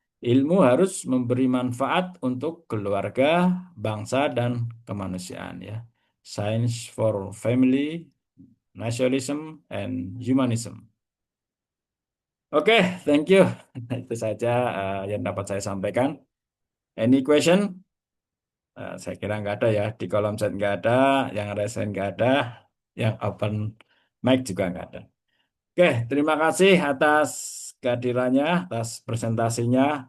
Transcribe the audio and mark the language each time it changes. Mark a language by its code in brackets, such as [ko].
[id] Ilmu harus memberi manfaat untuk keluarga, bangsa, dan kemanusiaan. Ya. [en] Science for family, nationalism, and humanism. Oke, thank you. [id] Itu saja yang dapat saya sampaikan. [en] Any question? [id] Saya kira nggak ada ya. Di kolom chat nggak ada, yang resen nggak ada, yang open mic juga nggak ada. Oke, terima kasih atas kehadirannya, atas presentasinya.